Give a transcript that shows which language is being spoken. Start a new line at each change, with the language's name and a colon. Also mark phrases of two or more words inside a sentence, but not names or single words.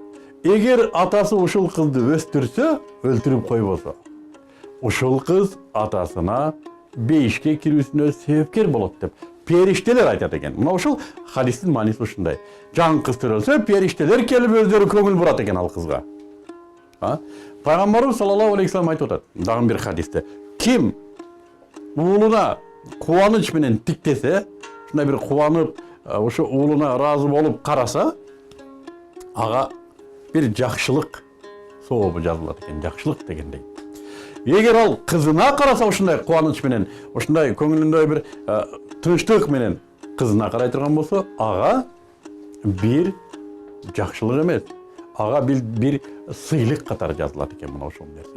Kyrgyz: Эгер атасы ушул кызды өстүрсө, өлтүрүп койбосо, ушул кыз атасына бейишке кирүүсүнө себепкер болот деп периштелер айтат экен. Мына ушул хадистин мааниси ушундай. Жан кыз төрөлсө, периштелер келип өздөрү көңүл бурат экен ал кызга. Пайгамбарыбыз
Arabic: صلى الله عليه وسلم
Kyrgyz: айтып атат, дагы бир хадисте. Ким уулуна кубаныч менен тиктесе, ушундай бир кубанып, ошо уулуна ыраазы болуп караса, ага бир жакшылык сообу жазылат экен, жакшылык дегендей. Эгер ал кызына караса ушундай кубаныч менен, ушундай көңүлүндө бир тынчтык менен кызына карай турган болсо, ага бир жакшылык эмес, ага бир сыйлык катары жазылат экен мына ошол нерсе.